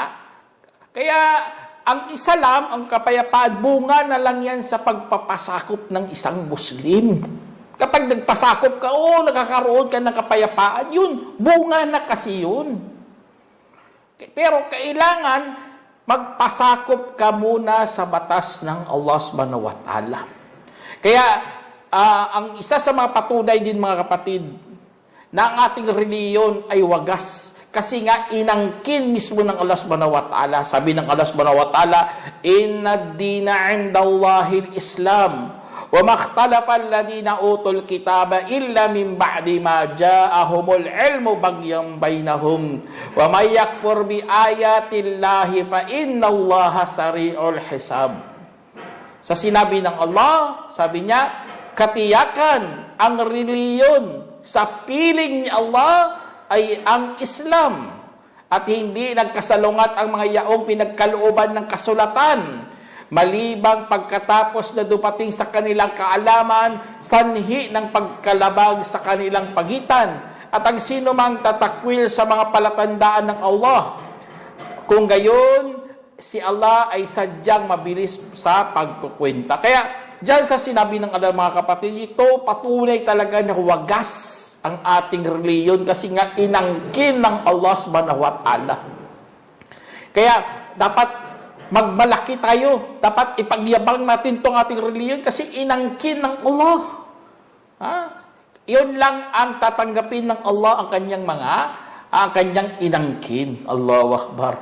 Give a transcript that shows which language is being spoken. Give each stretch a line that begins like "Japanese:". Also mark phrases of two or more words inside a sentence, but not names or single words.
Filipino: Kaya, ang Islam, ang kapayapaan, bunga na lang yan sa pagpapasakop ng isang Muslim. Kapag nagpasakop ka, nakakaroon ka ng kapayapaan, yun, bunga na kasi yun. Pero kailangan, magpasakop ka muna sa batas ng Allah
Arabic: سبحانه وتعالى.
Filipino: Kaya, ang isa sa mga patunay din mga kapatid, na ang ating reliyon ay wagas. Kasi nga, inangkin mismo ng Allah
Arabic: سبحانه وتعالى.
Filipino: Sabi ng
Arabic: Allah سبحانه وتعالى إن الدين عند الله الإسلام وما اختلف الذين أوتوا الكتاب إلا من بعد ما جاءهم العلم بغيا بينهم ومن يكفر بآيات الله فإن الله سريع الحساب.
Filipino: Sa sinabi ng Allah, sabi niya, katiyakan ang reliyon sa piling ni Allah ay ang Islam, at hindi nagkasalungat ang mga yaong pinagkalooban ng kasulatan, malibang pagkatapos na dumating sa kanilang kaalaman, sanhi ng pagkalabag sa kanilang pagitan, at ang sino mang tatakwil sa mga palatandaan ng Allah. Kung gayon, si Allah ay sadyang mabilis sa pagkukwenta. Kaya, diyan sa sinabi ng Allah mga kapatid, ito patunay talaga na wagas ang ating reliyon kasi nga inangkin ng Allah
Arabic: سبحانه وتعالى.
Filipino: Kaya dapat magmalaki tayo, dapat ipagyabang natin itong ating reliyon kasi inangkin ng Allah. Yun lang ang tatanggapin ng Allah ang kanyang inangkin.
Arabic: الله أكبر.